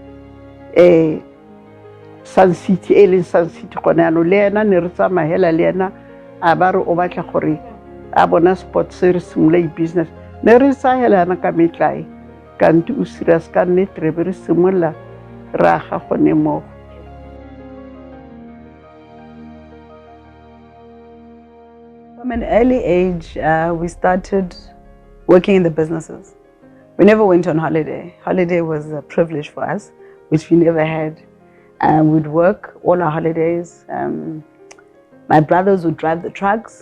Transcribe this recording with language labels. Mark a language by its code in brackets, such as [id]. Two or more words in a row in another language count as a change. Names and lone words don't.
[tn] Sun City e leng Sun City gone yaanong le ena ne re tsamahela le ena a ba re o batla gore a bona spot se re simolai business ne re sa hela yana ka metlae kanti o serious ka nnete re be re simolla ra ga gone mo. [en] From an early age, we started working in the businesses. We never went on holiday. Holiday was a privilege for us, which we never had. We'd work all our holidays. My brothers would drive the trucks.